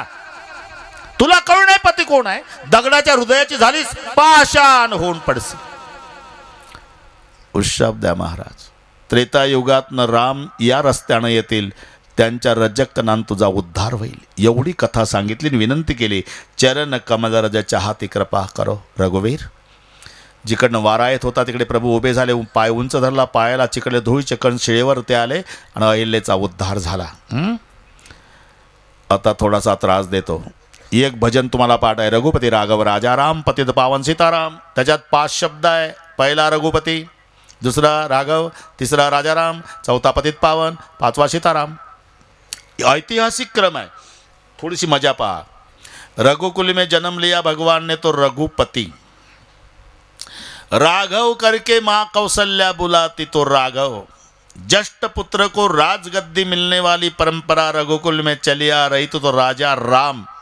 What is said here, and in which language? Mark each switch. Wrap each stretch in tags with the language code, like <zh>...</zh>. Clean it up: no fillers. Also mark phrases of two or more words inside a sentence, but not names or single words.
<mr>तुला कळू नाही पती कोण आहे? दगडाच्या हृदयाची झालीस पाषाण होऊन पडसी. उशाप द्या महाराज. त्रेतायुगातनं राम या रस्त्यानं येतील, त्यांच्या रजकनान तुझा उद्धार होईल. एवढी कथा सांगितली, विनंती केली. चरण कमलरजाच्या हाती</mr> <hi>कृपा करो रघुवीर.</hi> <mr>जिकडनं वारा येत होता तिकडे प्रभू उभे झाले. पाय उंच धरला, पायाला चिकडले धुळीचे कण शिळेवर ते आले आणि अहिल्याचा उद्धार झाला. आता थोडासा त्रास देतो. एक भजन तुम्हाला पाठ आहे.</mr> <hi>रघुपती राघव राजा राम पतित पावन सीताराम.</hi> <mr>त्याच्यात 5 शब्द आहे. पहिला रघुपती, दुसरा राघव, तिसरा राजाराम, चौथा पतित पावन, 5वा सीताराम.</mr> <hi>ऐतिहासिक क्रम है. थोड़ी सी मजा पा. रघुकुल में जन्म लिया भगवान ने तो रघुपति, राघव करके माँ कौशल्या बुलाती तो राघव. जष्ट पुत्र को राजगद्दी मिलने वाली परंपरा रघुकुल में चली आ रही तो राजा राम.</hi>